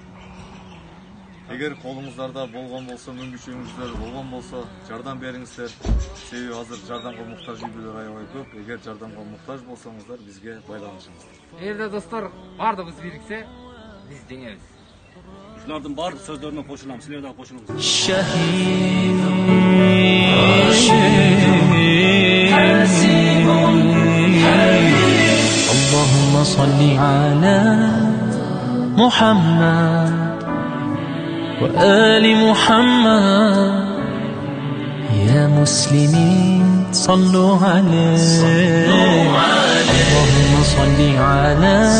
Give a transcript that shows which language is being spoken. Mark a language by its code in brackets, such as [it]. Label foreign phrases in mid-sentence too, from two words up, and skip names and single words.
[ky] Эгер колуңуздарда болгон болсо, мүмкүнчүлүгүңүздөр болгон болсо, жардам бериңиздер. Себеби азыр жардамга муктаж үйлөр аябай көп. Эгер жардамга муктаж болсоңуздар, бизге байланышыңыздар. Эгерде достор бардыгыбыз бириксе, биз деңебиз. Ушулардын баардык сөздөрүнө кошулам, силер дагы кошулуңуз. [ar] اللهم صل على محمد وآل محمد يا مسلمين صلوا عليه اللهم صل على